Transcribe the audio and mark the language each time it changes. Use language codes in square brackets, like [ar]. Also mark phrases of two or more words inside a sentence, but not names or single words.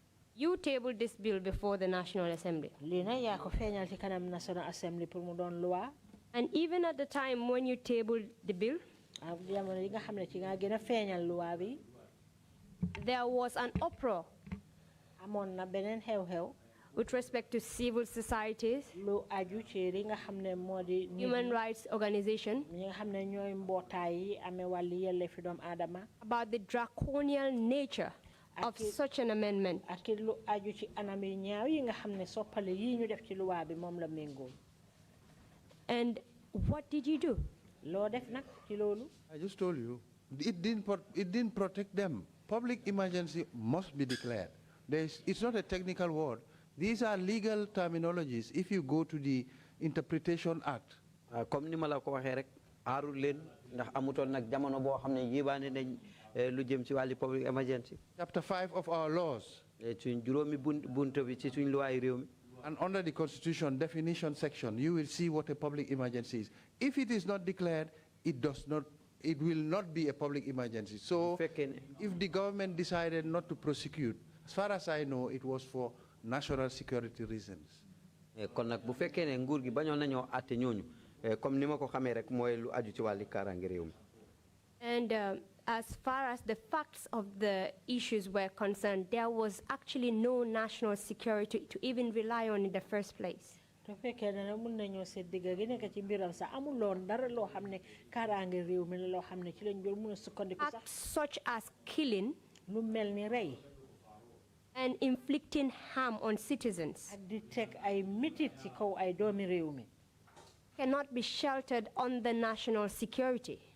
[en] You tabled this bill before the National Assembly. [wo] Lina ya ko feñal ci kanam National Assembly pour mu don loi. [en] And even at the time when you tabled the bill, [wo] jamono yi nga xamne ci nga gëna feñal loi bi, [en] there was an uproar [wo] amon na benen xew-xew [en] with respect to civil societies, [wo] lu aju ci li nga xamne modi [en] human rights organization, [wo] ñi nga xamne ñoy mbotay yi amé wali yelle fi doom adama, [en] about the draconian nature of such an amendment. [wo] ak lu aju ci anam yi ñaaw yi nga xamne soppale yi ñu def ci loi bi mom la mengo. [en] And what did you do? [wo] Lo def nak ci lolu? [en] I just told you, it didn't protect them. Public emergency must be declared. It's not a technical word. These are legal terminologies. If you go to the Interpretation Act. [wo] Comme ni ma la ko waxee rek aarul leen ndax amutoon nag jamono boo xam ne yébaane nañ lu jëm ci wàlli [en] public emergency. Chapter 5 of our laws. [wo] Suñ juróomi buntu bi ci suñ loi réew mi. [en] And under the Constitution definition section, you will see what a public emergency is. If it is not declared, it will not be a public emergency. So if the government decided not to prosecute, as far as I know, it was for national security reasons. [wo] Kon nag bu fekkee ne nguur gi bañoon nañoo àtte ñooñu comme ni ma ko xamee rek mooy lu aju ci wàlli kaaraange réew mi. [en] And as far as the facts of the issues were concerned, there was actually no national security to even rely on in the first place. Facts such as killing and inflicting harm on citizens cannot be sheltered under national security.